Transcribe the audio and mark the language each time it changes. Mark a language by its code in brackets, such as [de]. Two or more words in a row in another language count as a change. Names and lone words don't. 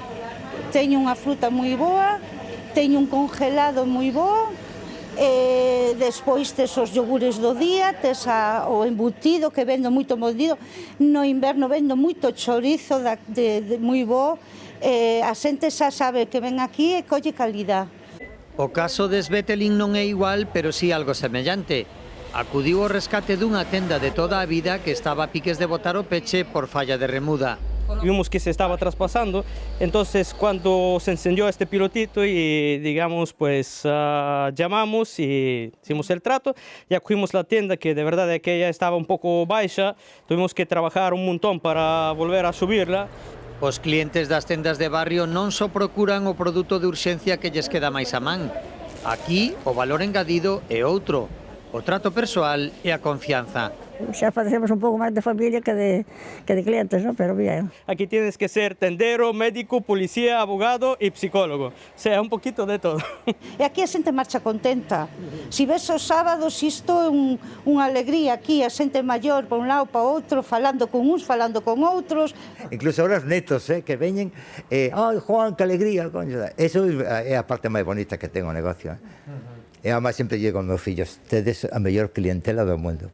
[gl] Teño unha fruta moi boa, teño un congelado moi bo, despois tes os yogures do día, tes o embutido que vendo moito embutido, no inverno vendo moito chorizo moi bo, a xente xa sabe que ven aquí e colle calidad. O caso de Svetelin non é igual, pero sí algo semellante. Acudiu ao rescate dunha tenda de toda a vida que estaba a piques de botar o peche por falla de remuda. Vimos que se estaba traspasando, [es] entonces cuando se encendió este pilotito y digamos pues llamamos y hicimos el trato, ya cogimos la tienda que de verdad que ya estaba un poco baixa, tuvimos que trabajar un montón para volver a subirla. [gl] Os clientes das tendas de barrio non só procuran o produto de urxencia que lles queda máis a man. Aquí o valor engadido é outro, o trato persoal e a confianza. Xa parecemos un pouco máis de familia que de clientes, ¿no? [es] Pero bien. Aquí tienes que ser tendero, médico, policía, abogado y psicólogo. O sea, un poquito de todo. [gl] E aquí a xente marcha contenta. Si ves os sábados, isto é unha alegría aquí, a xente maior por un lado para outro, falando con uns, falando con outros. Incluso ahora os netos, que veñen, ¡ay, Juan, que alegría! Coño. Eso é a parte máis bonita que ten o negocio. E además sempre llego aos meus fillos, tedes a mellor clientela do mundo.